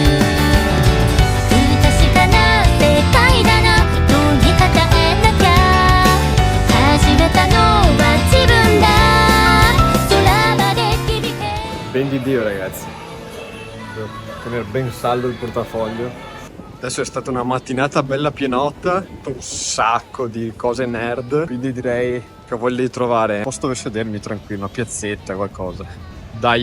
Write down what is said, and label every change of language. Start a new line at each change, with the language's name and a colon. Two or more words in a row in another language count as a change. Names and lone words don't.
Japanese: 不確かな世界だな人に語えなきゃ始めたのは自分だ空まで響け
Italian: Ben di Dio, ragazzi. Devo tenere ben saldo il portafoglio. Adesso è stata una mattinata bella pienotta, un sacco di cose nerd, quindi direi che voglio di trovare un posto dove sedermi tranquillo, una piazzetta, qualcosa. Dai!